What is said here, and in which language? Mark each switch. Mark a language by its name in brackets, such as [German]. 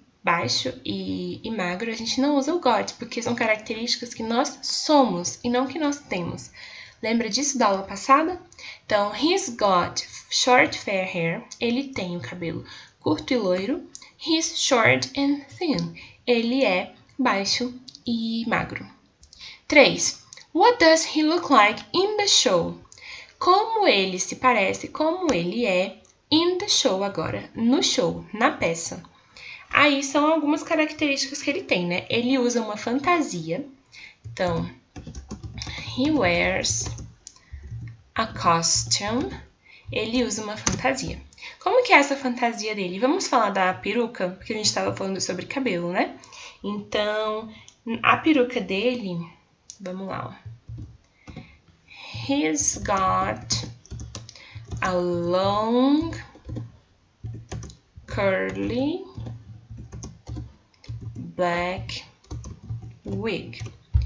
[Portuguese] Baixo e magro, a gente não usa o got, porque são características que nós somos e não que nós temos. Lembra disso da aula passada? [English] Então, he's got short fair hair. [Portuguese] Ele tem o cabelo curto e loiro. [English] He's short and thin. [Portuguese] Ele é baixo e magro. [English] 3. What does he look like in the show? [Portuguese] como ele se parece, como ele é [English] in the show [Portuguese] agora, no show, na peça. Aí são algumas características que ele tem, né? Ele usa uma fantasia. [English] Então, he wears a costume. [Portuguese] Ele usa uma fantasia. Como que é essa fantasia dele? Vamos falar da peruca, porque a gente estava falando sobre cabelo, né? Então, a peruca dele, vamos lá, ó. [English] He's got a long, curly, black wig.